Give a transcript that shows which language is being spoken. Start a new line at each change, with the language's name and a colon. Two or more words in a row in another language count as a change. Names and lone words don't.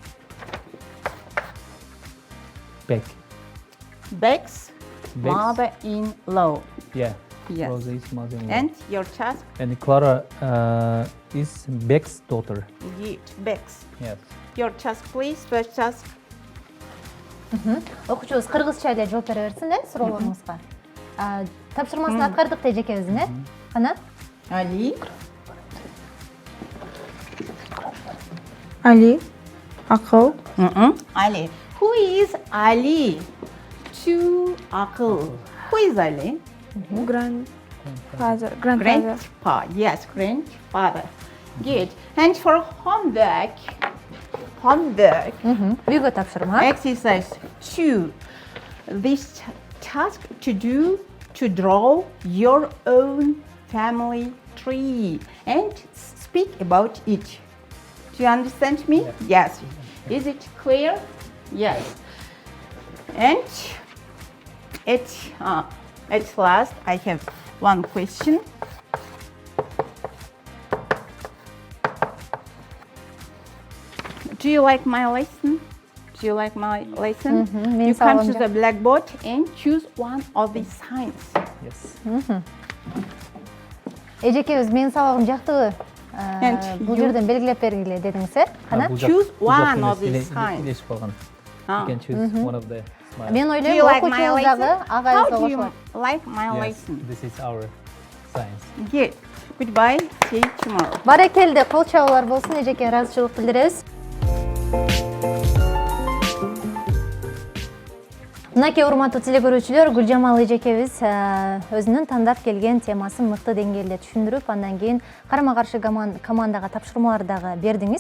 English: Beck. Beck's mother-in-law. Yeah. Yes. Rosa is mother-in-law. And your task? And Clara is Beck's daughter. Beck's. Yes. Your task, please. First task.
Kyrgyz: Окуучубуз кыргызча эле жооп бере берсин суроолоруңузга. Тапшырмасын аткардык да жекебиздин Кана? Ali. Ali, Акыл,
English: Ali. Who is Ali? To Akıl. Who is Ali? grandfather. Grandpa. Yes, grandfather. Good. And for homework.
Kyrgyz: Үйгө тапшырма.
English: Exercise 2. This task to draw your own family tree and speak about it. Do you understand me? Yes. Is it clear? Yes. And at last, I have one question. Do you like my lesson? Do you like my lesson? You come to the blackboard and choose one of these signs. Yes.
Kyrgyz: Эжекебиз менин сабагым жактыбы? Бул жерден белгилеп бергиле дедиңиз, Кана?
English: Choose one of these signs.
Kyrgyz: Илешип калган.
English: You can choose one of the smiles.
Kyrgyz: Мен
English: Do
Kyrgyz: ойлойм
English: you like my
Kyrgyz: окуучубуз
English: lesson?
Kyrgyz: дагы ага
English: How
Kyrgyz: эске
English: do you
Kyrgyz: кошулат.
English: like my Yes, lesson? this is our science. Good. Goodbye. See you tomorrow.
Kyrgyz: Баракелде, кол чабуулар болсун, эжеке ыраазычылык билдиребиз. Мынакей урматтуу телекөрүүчүлөр, Гүлжамал эжекебиз өзүнүн тандап келген темасын мыкты деңгээлде түшүндүрүп, андан кийин карама-каршы командага тапшырмалар дагы бердиңиз.